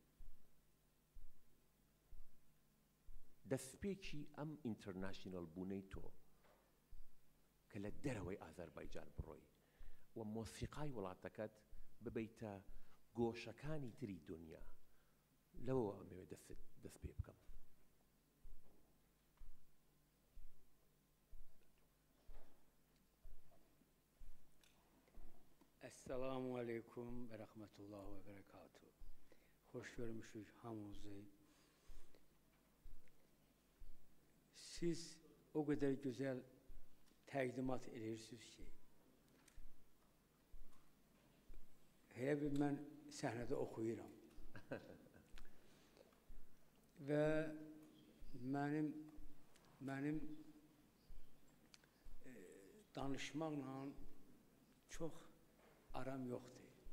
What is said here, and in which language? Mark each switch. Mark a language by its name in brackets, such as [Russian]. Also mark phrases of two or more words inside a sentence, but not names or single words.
[Central Kurdish] دەستپێکی ئەم ئینتەرناشنەڵ بوونەی تۆ کە لە دەرەوەی ئازەربایجان بڕۆی و مۆسیقای وڵاتەکەت ببەیتە گۆشەکانی تری دنیا. لەوە ئەمەوێت دەست پێ بکەم. [Arabic] السلام علیکم و رحمت الله و برکاته. [Azerbaijani] خوش görmüşük hamınızı. Siz o kadar güzel təqdimat edirsiniz ki, hele bir mən səhnədə oxuyuram. Və mənim danışmaqla çox aram yoxdur.